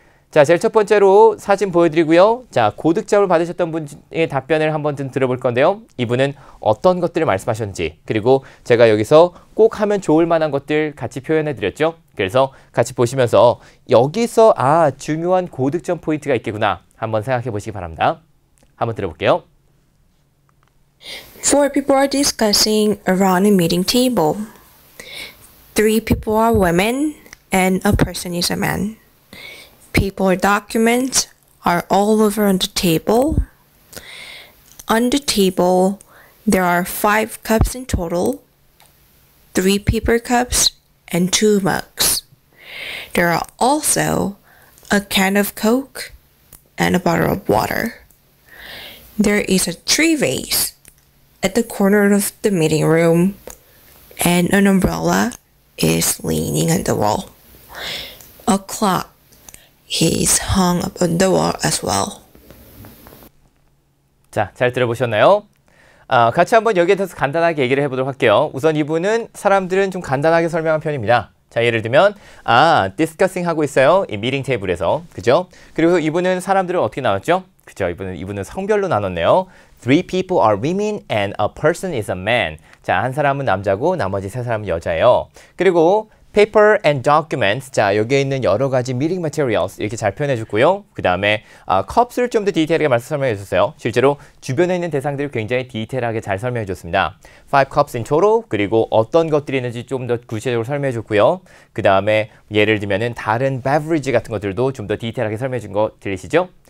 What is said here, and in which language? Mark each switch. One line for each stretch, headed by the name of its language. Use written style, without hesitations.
Korean: 자, 제일 첫 번째로 사진 보여드리고요. 자, 고득점을 받으셨던 분의 답변을 한번 좀 들어볼 건데요. 이분은 어떤 것들을 말씀하셨는지, 그리고 제가 여기서 꼭 하면 좋을 만한 것들 같이 표현해 드렸죠. 그래서 같이 보시면서 여기서 중요한 고득점 포인트가 있겠구나 한번 생각해 보시기 바랍니다. 한번 들어볼게요.
English: Four people are discussing around a meeting table. Three people are women and a person is a man. Paper documents are all over on the table. On the table, there are 5 cups in total, 3 paper cups, and 2 mugs. There are also a can of Coke and a bottle of water. There is a tree vase at the corner of the meeting room, and an umbrella is leaning on the wall. A clock is hung up on the wall as well.
Korean: 자, 잘 들어보셨나요? 같이 한번 여기에 대해서 간단하게 얘기를 해보도록 할게요. 우선 이분은 사람들은 좀 간단하게 설명한 편입니다. 자, 예를 들면 discussing 하고 있어요. 이 미팅 테이블에서. 그죠? 그리고 이분은 사람들은 어떻게 나눴죠? 그죠? 이분은 성별로 나눴네요.
English: 3 people are women and a person is a man.
Korean: 자, 한 사람은 남자고 나머지 3사람은 여자예요. 그리고
English: paper and documents.
Korean: 자, 여기에 있는 여러 가지
English: meeting materials
Korean: 이렇게 잘 표현해 줬고요. 그 다음에 cups를 좀 더 디테일하게 설명해 줬어요. 실제로 주변에 있는 대상들을 굉장히 디테일하게 잘 설명해 줬습니다.
English: 5 cups in total.
Korean: 그리고 어떤 것들이 있는지 좀 더 구체적으로 설명해 줬고요. 그 다음에 예를 들면은 다른 beverage 같은 것들도 좀 더 디테일하게 설명해 준 거 들리시죠?